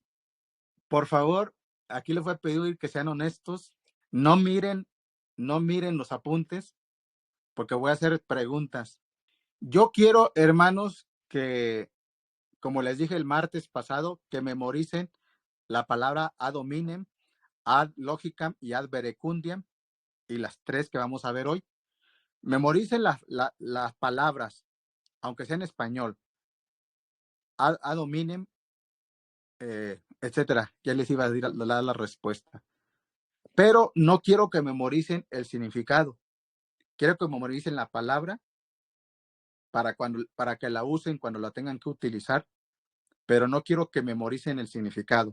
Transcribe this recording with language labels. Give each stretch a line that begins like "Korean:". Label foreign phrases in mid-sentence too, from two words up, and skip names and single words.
Spanish: Por favor, aquí les voy a pedir que sean honestos. No miren los apuntes, porque voy a hacer preguntas. Yo quiero, hermanos, que, como les dije el martes pasado, que memoricen la palabra
Latin: ad hominem, ad logicam
Spanish: y
Latin: ad verecundiam,
Spanish: y las tres que vamos a ver hoy. Memoricen las palabras, aunque sea en español.
Latin: Ad hominem,
Spanish: etcétera. Ya les iba a dar la respuesta. Pero no quiero que memoricen el significado. Quiero que memoricen la palabra para que la usen cuando la tengan que utilizar, pero no quiero que memoricen el significado.